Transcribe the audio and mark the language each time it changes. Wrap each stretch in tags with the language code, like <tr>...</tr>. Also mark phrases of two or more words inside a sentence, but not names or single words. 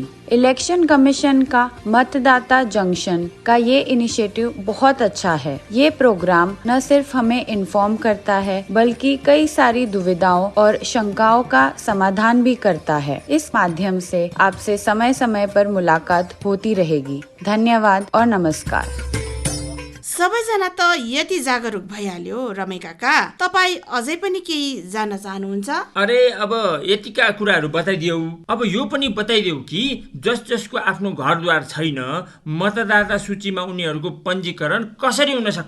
<en>election commission</en> <hi>का मतदाता जंक्शन का ये इनिशिएटिव बहुत अच्छा है। ये प्रोग्राम न सिर्फ हमें इन्फॉर्म करता है बल्कि कई सारी दुविधाओं और शंकाओं का समाधान भी करता है। इस माध्यम से आपसे समय समय पर मुलाकात होती रहेगी। धन्यवाद और नमस्कार।</hi> <ne>सबैजना त यति जागरुक भइहाल्यो रमे काका, तपाईँ अझै पनि केही जान्न चाहनुहुन्छ? अरे अब यतिका कुराहरू बताइदेऊ। अब यो पनि बताइदेऊ कि जसको आफ्नो घरद्वार छैन, मतदाता सूचीमा उनीहरूको पञ्जीकरण कसरी हुन सक्छ?</ne>